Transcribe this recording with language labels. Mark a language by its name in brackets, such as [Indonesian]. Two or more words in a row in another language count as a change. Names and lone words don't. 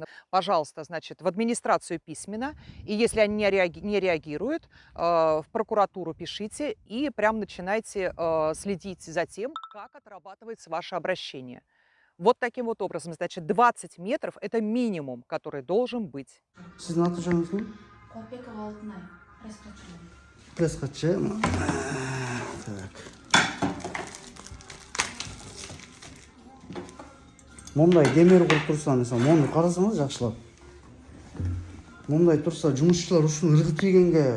[Russian] Пожалуйста, значит, в администрацию письменно, и если они не реагируют, в прокуратуру пишите и прям начинайте следить за тем, как отрабатывается ваше обращение. Вот таким вот образом, значит, 20 метров – это минимум, который должен быть. [Kyrgyz] Сиздин аты жөнүңүз ким? Калпекова Алтынай, пресс-хатчы. Пресс-хатчы. Так. Мондай кемер куруп турса, мисалы, мону карасаңыз жакшылап. Мондай турса, жумушчулар ушуну ыргытып ийгенге